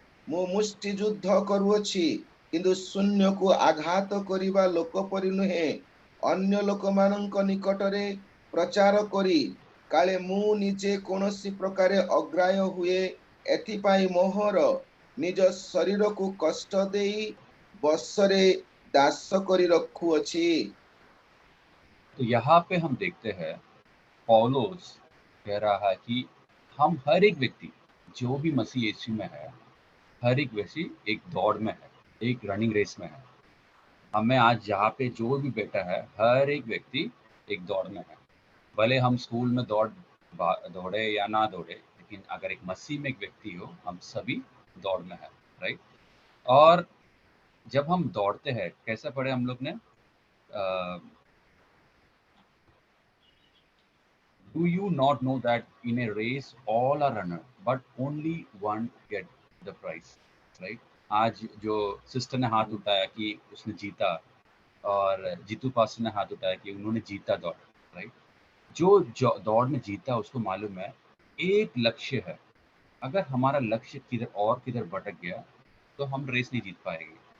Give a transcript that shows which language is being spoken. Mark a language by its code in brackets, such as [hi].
[or] ମୁଁ ମୁଷ୍ଟି ଯୁଦ୍ଧ କରୁଅଛି, କିନ୍ତୁ ଶୂନ୍ୟକୁ ଆଘାତ କରିବା ଲୋକ ପରି ନୁହେଁ। ଅନ୍ୟ ଲୋକମାନଙ୍କ ନିକଟରେ ପ୍ରଚାର କରି କାଳେ ମୁଁ ନିଜେ କୌଣସି ପ୍ରକାରେ ଅଗ୍ରାହ୍ୟ ହୁଏ, ଏଥିପାଇଁ ମୋହର ନିଜ ଶରୀରକୁ କଷ୍ଟ ଦେଇ ବଶରେ ଦାସ କରି ରଖୁଅଛି। [hi] तो यहाँ पे हम देखते हैं पौलुस कह रहा है कि हम हर एक व्यक्ति जो भी मसीह यीशु में है, हर एक व्यक्ति एक दौड़ में है, एक रनिंग रेस में है। हमें आज यहाँ पे जो भी बैठा है, हर एक व्यक्ति एक दौड़ में है। भले हम स्कूल में दौड़े या ना दौड़े, लेकिन अगर एक मसीह में एक व्यक्ति हो, हम सभी दौड़ में है, राइट? और जब हम दौड़ते हैं, कैसे पढ़े हम लोग ने? [en] Do you not know that in a race all are runner, but only one get the prize, right? [hi] आज जो सिस्टर ने हाथ उठाया कि उसने जीता, और जीतू पास्टर ने हाथ उठाया कि उन्होंने जीता दौड़, राइट? जो दौड़ में जीता उसको मालूम है एक लक्ष्य है। अगर हमारा लक्ष्य किधर भटक गया तो हम रेस नहीं जीत पाएंगे।